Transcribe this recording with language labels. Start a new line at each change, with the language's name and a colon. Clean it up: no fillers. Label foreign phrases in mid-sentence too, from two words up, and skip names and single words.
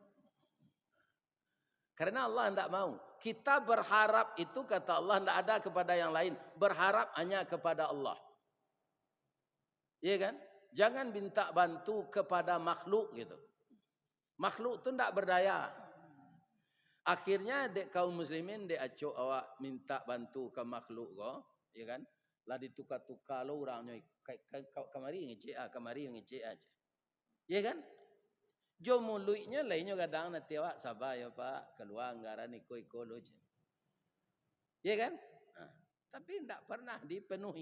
Indonesian: Karena Allah tidak mau. Kita berharap itu kata Allah tidak ada kepada yang lain. Berharap hanya kepada Allah. Iya kan? Jangan minta bantu kepada makhluk gitu. Makhluk itu tidak berdaya.
Minangkabau: Akhirnya dek kaum muslimin dek acok awak minta bantu ke makhluk ya kan? Lah ditukar-tukar lo orangnya kamari ngecek aja.
Indonesian: Ya kan?
Minangkabau: Jo mulutnya lainnya kadang nanti awak sabar ya Pak, keluar anggaran iko lo je.
Indonesian: Ya kan? Tapi tidak pernah dipenuhi.